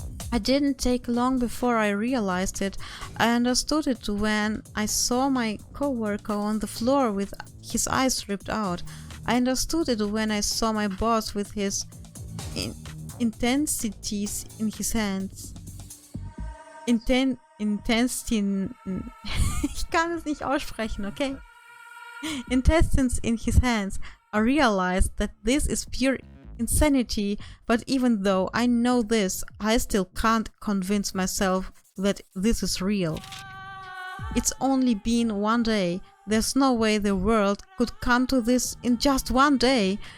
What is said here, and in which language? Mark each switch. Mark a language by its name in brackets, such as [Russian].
[English] I didn't take long before I realized it. I understood it when I saw my coworker on the floor with his eyes ripped out. I understood it when I saw my boss with his intensities in his hands. Intestine. [German] Ich kann es nicht aussprechen, okay? [English] Intestines in his hands. I realized that this is pure insanity, but even though I know this, I still can't convince myself that this is real. It's only been one day. There's no way the world could come to this in just one day.